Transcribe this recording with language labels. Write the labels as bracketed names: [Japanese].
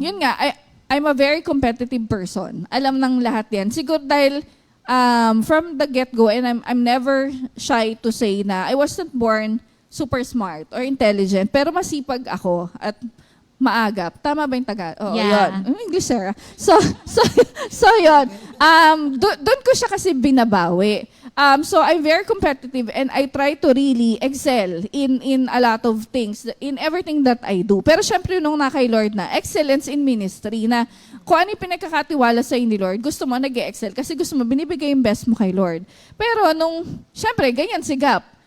[English] yun nga, I'm a very competitive person. [Filipino] Alam ng lahat yan. [English] Siguro dahil from the get-go, and I'm never shy to say na I wasn't born super smart or intelligent, pero masipag ako at maagap. [Filipino] Tama ba yung taga? Oo, [English] Yeah. [Filipino] yun. English, Sarah. So yun. Doon ko siya kasi binabawi. [English] So I'm very competitive and I try to really excel in a lot of things, in everything that I do. [Filipino] Pero syempre nung na kay Lord na, excellence in ministry, na kung ano yung pinagkakatiwala sa ni Lord, gusto mo nag-excel kasi gusto mo binibigay yung best mo kay Lord. Pero syempre, ganyan si Gap.